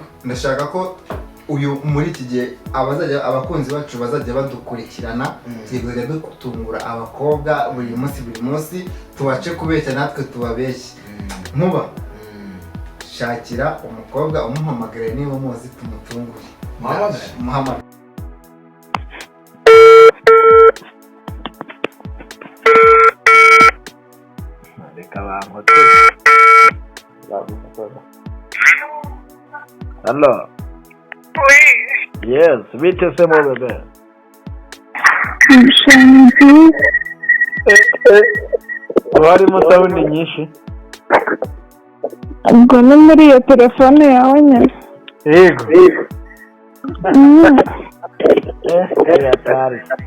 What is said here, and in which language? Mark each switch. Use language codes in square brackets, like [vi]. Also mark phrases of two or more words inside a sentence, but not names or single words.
[rw] ndashaka ko uyu muri iki gihe abakunzi bacu bazajya badukurikirana tugiye dutungura abakobwa buri munsi tubace kubeshya natwe tubabeshye Nkuba shakira umukobwa umuhamagare niba muzi tumutungure muhamagare reka bankote Hello. [fr] Oui. Yes, vite c'est mon bébé. [rw] Warimo sound nyinshi. Ubwo ni muri iyo telefone yawe nyine. Yego. Yatari.